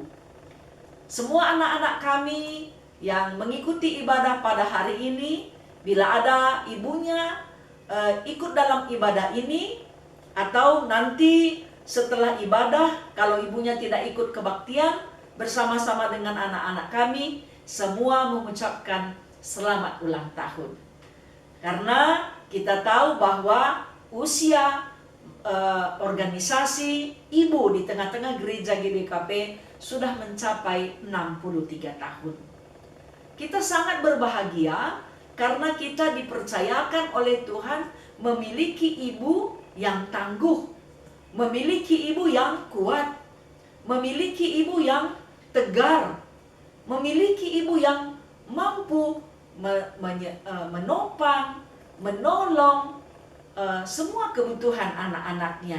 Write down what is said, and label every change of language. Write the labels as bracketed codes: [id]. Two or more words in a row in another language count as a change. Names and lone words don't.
[id] Semua anak-anak kami yang mengikuti ibadah pada hari ini, bila ada ibunya ikut dalam ibadah ini, atau nanti setelah ibadah kalau ibunya tidak ikut kebaktian, bersama-sama dengan anak-anak kami, semua mengucapkan selamat ulang tahun. Karena kita tahu bahwa usia organisasi ibu di tengah-tengah gereja GBKP sudah mencapai 63 tahun. Kita sangat berbahagia karena kita dipercayakan oleh Tuhan memiliki ibu yang tangguh, memiliki ibu yang kuat, memiliki ibu yang tegar, memiliki ibu yang mampu menopang, menolong semua kebutuhan anak-anaknya.